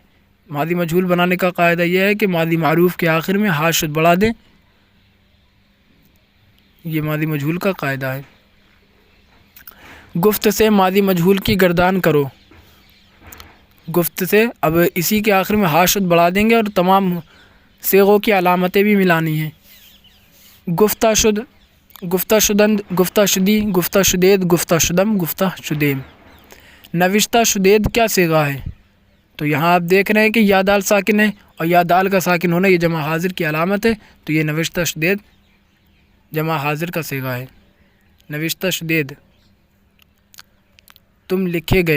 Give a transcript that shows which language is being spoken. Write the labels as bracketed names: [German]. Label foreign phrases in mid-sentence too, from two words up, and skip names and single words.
[Urdu] ماضی مجہول بنانے کا قاعدہ یہ ہے کہ ماضی معروف کے آخر میں ہا شد بڑھا دیں، یہ ماضی مجہول کا قاعدہ ہے۔ گفت سے ماضی مجہول کی گردان کرو۔ گفت سے اب اسی کے آخر میں ہا شد بڑھا دیں گے اور تمام صیغوں کی علامتیں بھی ملانی ہیں۔ [Persian] گفتہ شد، گفتہ شدند، گفتہ شدی، گفتہ شدید، گفتہ شدم، گفتہ شدیم۔ نوشتہ شدید [Urdu] کیا صیغہ ہے؟ تو یہاں آپ دیکھ رہے ہیں کہ یا دال ساکن ہے، اور یا دال کا ساکن ہونا یہ جمع حاضر کی علامت ہے، تو یہ [Persian] نوشتہ شدید [Urdu] جمع حاضر کا صیغہ ہے۔ [Persian] نوشتہ شدید، [Urdu] تم لکھے گئے۔